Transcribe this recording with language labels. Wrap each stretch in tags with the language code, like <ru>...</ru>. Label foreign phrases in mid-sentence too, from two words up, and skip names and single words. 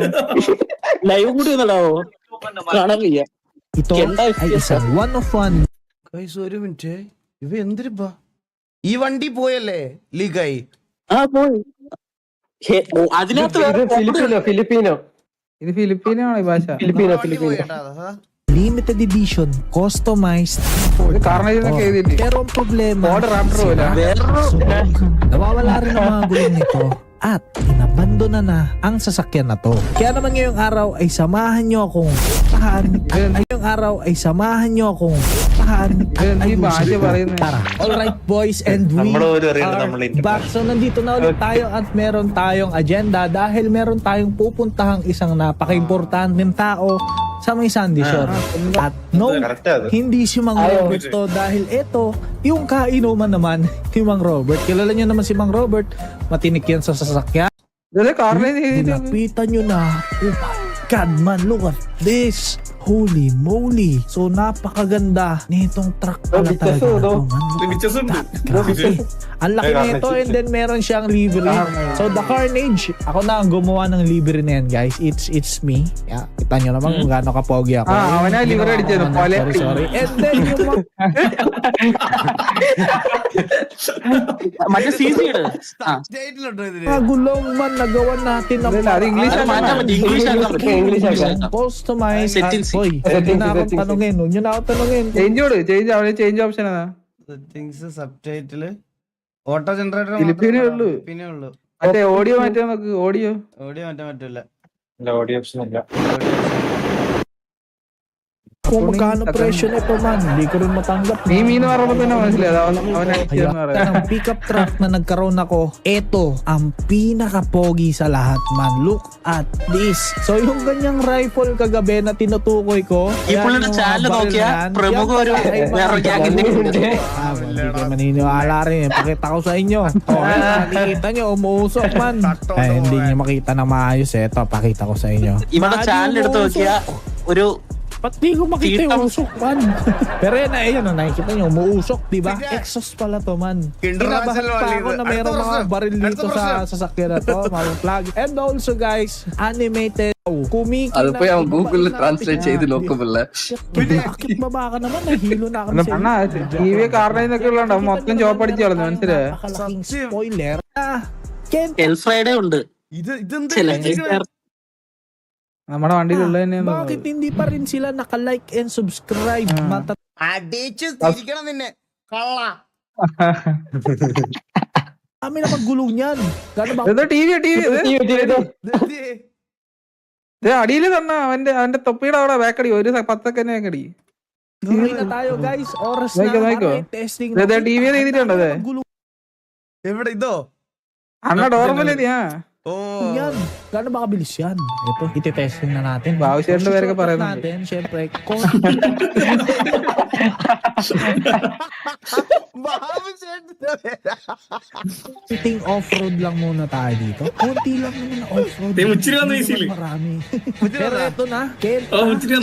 <ml>ലൈവ് കൂടി ഒന്നല്ലാവോ കാണാൻ വയ്യ. ഒരു മിനിറ്റ്, ഇവ എന്തിരിപ്പാ ഈ വണ്ടി പോയല്ലേ ലീക്കായി? പോയി. അതിനകത്ത് ഫിലിപ്പീനോ ഇത് ഫിലിപ്പീനാണ് ഈ ഭാഷ. ഫിലിപ്പീനോ</ml> <en>limited edition, customized.</en> <tl>Pero ang problema, nawawala rin ang mga gulong nito at inabandona na ang sasakyan na to. Kaya naman ngayong araw ay samahan nyo akong ayusin. Tara.</tl> <en>Alright boys, and we are back.</en> <tl>So nandito na ulit tayo at meron tayong agenda dahil meron tayong pupuntahang isang napaka-importanteng tao sa may Sandy Shore. At no, hindi si Mang Robert to dahil ito, yung kainuman naman ni Mang Robert. Kilala nyo naman si Mang Robert, matinik yan sa sasakyan. Nilapitan nyo na.</tl> <en>Oh my God man, look at this. Holy moly.</en> <tl>So napakaganda nitong truck pala talaga. Grabe. Ang laki nito,</tl> <en>and then</en> <tl>meron siyang livery.</tl> <en>So the Carnage,</en> <tl>ako na ang gumawa ng livery na yan, guys.</tl> <en>It's me. Yeah,</en> <tl>kita nyo naman kung gaano kapogi ako. Ako na livery dito.</tl> <en>Sorry. And then yung</en> <ml>മറ്റേ CC</ml> <tl>mga gulong man nagawa natin ng</tl> <en>English</en> <tl>customize. Hoy, na akong tanungin. Huwag nyo na ako tanungin.</tl> <en>change option settings subtitle auto generator</en> <ml>ഫിലിപ്പീനേ ഉള്ളൂ. മറ്റേ ഓഡിയോ മാറ്റാൻ നോക്ക്. ഓഡിയോ മാറ്റാൻ പറ്റില്ല.</ml> <en>audio option</en> <ml>ഇല്ല.</ml> <tl>Kung magkano presyo nito man, hindi ko rin matanggap. Mimi na marami na sila. Ang pickup truck na nagkaroon ako, eto ang pinaka-pogi sa lahat man.</tl> <en>Look at this.</en> <tl>So yung ganyang rifle kagabi na tinutukoy ko,</tl> <ml>ഇപ്പോൾ ചാനൽ നോക്കിയാ പ്രമുഖ ഒരു വേറെ ഗ്യാങ്ങിന്റെ</ml> <tl>hindi kayo maniniwala rin. Pakita ko sa inyo. Nakikita nyo, umuusok man. Ay, hindi nyo makita na maayos. Eto, pakita ko sa inyo.</tl> <ml>ഇവിടെ ചാനൽ എടുത്ത് നോക്കിയാ ഒരു</ml> <tl>Ba't di ko makita yung usok man? Pero yan na, ayun, nakikita nyo, umuusok, diba? Exhaust pala to man. Kinabahan pa ako na mayroong mga baril dito sa sasakyan na to, mga plug.</tl> <en>And also guys, animated.</en> <ml>അത് പോയി അവൻ ഗൂഗിളിൽ ട്രാൻസ്ലേറ്റ് ചെയ്ത് നോക്കുമല്ലേ.</ml> <tl>Bakit baba ka naman? Nahilo na ako sa'yo.</tl> <ml>TV കാരണ ഇതൊക്കെ ഉള്ളതുകൊണ്ട് മൊത്തം ചോപ്പ് അടിച്ചു കളഞ്ഞു. മനസ്സിലായോ?</ml> <tl>Napakalaking spoiler.</tl> <ml>എൽ ഫ്രൈഡേ ഉണ്ട്. നമ്മുടെ വണ്ടിയിലുള്ള തന്നെയാണ്.</ml> <tl>Bakit hindi pa rin sila naka-</tl> <en>like and subscribe?</en> <ml>തിരിക്കണം നിന്നെ കള്ള.</ml> <tl>Kami na maggulong yan. Gano'n ba?</tl> <ml>അടിയില് തന്നെ അവന്റെ തൊപ്പിയുടെ അവിടെ ബാക്കടി ഒരു 10 സെക്കൻഡ് ബാക്കടി.</ml> <tl>Gawin na tayo guys. Oras na. Testing na.</tl> <ml>TV ചെയ്തിട്ടുണ്ടോ? എവിടെ ഇതോ? അണ്ണ നോർമൽ ഇതിയാ.</ml> <tl>Yan. Gano'n ba kabilis yan? Ito, iti-testing na natin.</tl> <ml>Bawisyan പേരൊക്കെ പറയുന്നുണ്ട്.</ml> <tl>Natin, syempre, konting off-road lang muna tayo dito. Kunti lang naman off-road. Marami. Pero ito na, Ken.</tl>